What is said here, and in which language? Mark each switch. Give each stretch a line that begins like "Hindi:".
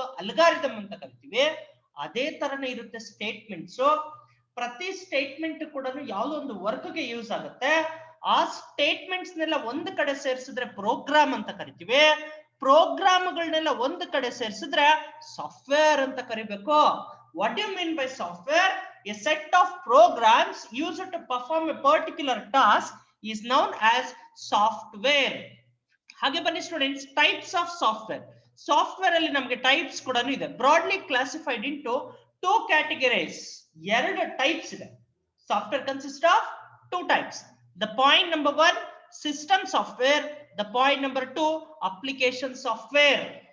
Kannada: Algorithm ಅಂತ ಕರಿತೀವಿ. ಅದೇ ತರನೇ ಇರುತ್ತೆ ಸ್ಟೇಟ್ಮೆಂಟ್ಸ್. ಪ್ರತಿ ಸ್ಟೇಟ್ಮೆಂಟ್ ಕೂಡ ಯಾವುದೋ ಒಂದು ವರ್ಕ್ ಗೆ ಯೂಸ್ ಆಗುತ್ತೆ. ಆ ಸ್ಟೇಟ್ಮೆಂಟ್ಸ್ ನೆಲ್ಲ ಒಂದು ಕಡೆ ಸೇರಿಸಿದ್ರೆ ಪ್ರೋಗ್ರಾಮ್ ಅಂತ ಕರಿತೀವಿ. ಪ್ರೋಗ್ರಾಮ್ಗಳನ್ನೆಲ್ಲ ಒಂದು ಕಡೆ ಸೇರಿಸಿದ್ರೆ ಸಾಫ್ಟ್ವೇರ್ ಅಂತ ಕರಿಬೇಕು.
English: What you mean by software? A set of programs used to perform a particular task is known as software.
Kannada: ಹಾಗೆ ಬನ್ನಿ
English: Students, types of software. Software
Kannada: ಅಲ್ಲಿ ನಮಗೆ
English: Types ಕೂಡ ಇದೆ. Broadly classified into 2 categories.
Kannada: ಎರಡು ಟೈಪ್ಸ್ ಇದೆ.
English: Software consist of 2 types. The point number 1 system software, the point number 2 application software.